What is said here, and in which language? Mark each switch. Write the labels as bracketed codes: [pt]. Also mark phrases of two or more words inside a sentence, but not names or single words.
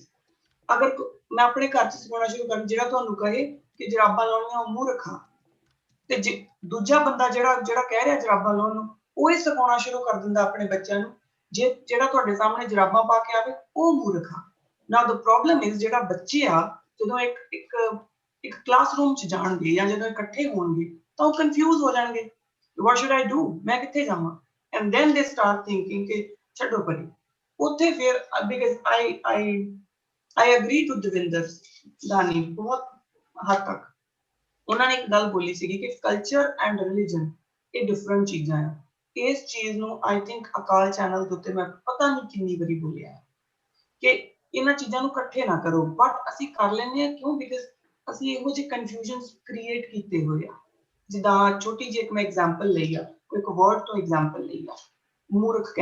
[pa] ਅਗਰ ਮੈਂ ਆਪਣੇ ਘਰ 'ਚ ਸਿਖਾਉਣਾ ਸ਼ੁਰੂ ਕਰ, ਜਿਹੜਾ ਤੁਹਾਨੂੰ ਕਹੇ ਕਿ ਜਰਾਬਾਂ ਲਾਉਣੀਆਂ ਉਹ ਮੂਰਖ ਆ, ਤੇ ਜੇ ਦੂਜਾ ਬੰਦਾ ਜਿਹੜਾ ਕਹਿ ਰਿਹਾ ਜਰਾਬਾਂ ਲਾਉਣ ਨੂੰ, ਉਹ ਇਹ ਸਿਖਾਉਣਾ ਸ਼ੁਰੂ ਕਰ ਦਿੰਦਾ ਆਪਣੇ ਬੱਚਿਆਂ ਨੂੰ, ਜਿਹੜਾ ਤੁਹਾਡੇ ਸਾਹਮਣੇ ਜਰਾਬਾਂ ਪਾ ਕੇ ਆਵੇ ਉਹ ਮੂਰਖ ਆ। [en] now the problem is, [pa] ਜਿਹੜਾ ਬੱਚੇ ਆ ਜਦੋਂ ਇੱਕ ਕਲਾਸਰੂਮ 'ਚ ਜਾਣਗੇ ਜਾਂ ਜਦੋਂ ਇਕੱਠੇ ਹੋਣਗੇ ਤਾਂ ਉਹ ਕਨਫਿਊਜ਼ ਹੋ ਜਾਣਗੇ। [en] What should I do? [pa] ਮੈਂ ਕਿੱਥੇ ਜਾਵਾਂ? [en] and then they start thinking [pa] ਕਿ ਛੱਡੋ ਪਰੇ ਉੱਥੇ ਫਿਰ [en] because I agree to [pa] ਦਵਿੰਦਰ ਦਾਨੀ ਬਹੁਤ ਹੱਦ ਤੱਕ ਉਹਨਾਂ ਨੇ ਇੱਕ ਗੱਲ ਬੋਲੀ ਸੀਗੀ ਕਿ [en] culture and religion [pa] ਇਹ ਡਿਫਰੈਂਟ ਚੀਜ਼ਾਂ ਆ ਇਸ ਚੀਜ਼ ਨੂੰ [en] I think [pa] ਅਕਾਲ ਚੈਨਲ ਦੇ ਉੱਤੇ ਮੈਂ ਪਤਾ ਨਹੀਂ ਕਿੰਨੀ ਵਾਰੀ ਬੋਲਿਆ ਕਿ ਇਹਨਾਂ ਚੀਜ਼ਾਂ ਨੂੰ ਇਕੱਠੇ ਨਾ ਕਰੋ ਬਟ ਅਸੀਂ ਕਰ ਲੈਂਦੇ ਹਾਂ ਕਿਉਂ ਬਿਕਾਜ਼ ਅਸੀਂ ਇਹੋ ਜਿਹੇ [en] confusions create [pa] ਕੀਤੇ ਹੋਏ ਆ ਜਿੱਦਾਂ ਛੋਟੀ ਜਿਹੀ ਇੱਕ ਮੈਂ ਐਗਜ਼ਾਮਪਲ ਲਈ ਆ ਕੋਈ ਇੱਕ ਵਰਡ ਤੋਂ ਐਗਜ਼ਾਮਪਲ ਲਈ ਆ ਮੂਰਖ ਕਹਿਣ